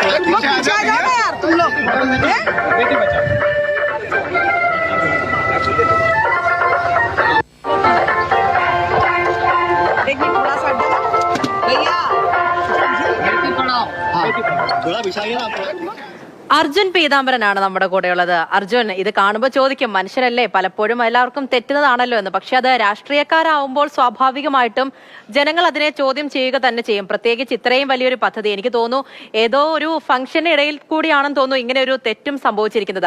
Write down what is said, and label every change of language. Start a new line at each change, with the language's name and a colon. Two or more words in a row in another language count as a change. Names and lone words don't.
Hindi: बिछा जाओ ना यार तुम लोग। बेटी बचाओ। एक मिनट थोड़ा सा हट जाना भैया। बेटी पढ़ाओ। हाँ थोड़ा बिछाइए ना
Malayalam: അർജുൻ പീതാംബരനാണ് നമ്മുടെ കൂടെയുള്ളത്. അർജുൻ, ഇത് കാണുമ്പോൾ ചോദിക്കും, മനുഷ്യരല്ലേ, പലപ്പോഴും എല്ലാവർക്കും തെറ്റുന്നതാണല്ലോ എന്ന്. പക്ഷെ അത് രാഷ്ട്രീയക്കാരാവുമ്പോൾ സ്വാഭാവികമായിട്ടും ജനങ്ങൾ അതിനെ ചോദ്യം ചെയ്യുക തന്നെ ചെയ്യും. പ്രത്യേകിച്ച് ഇത്രയും വലിയൊരു പദ്ധതി, എനിക്ക് തോന്നുന്നു ഏതോ ഒരു ഫംഗ്ഷന് ഇടയിൽ കൂടിയാണെന്ന് തോന്നുന്നു ഇങ്ങനെ ഒരു തെറ്റും സംഭവിച്ചിരിക്കുന്നത്.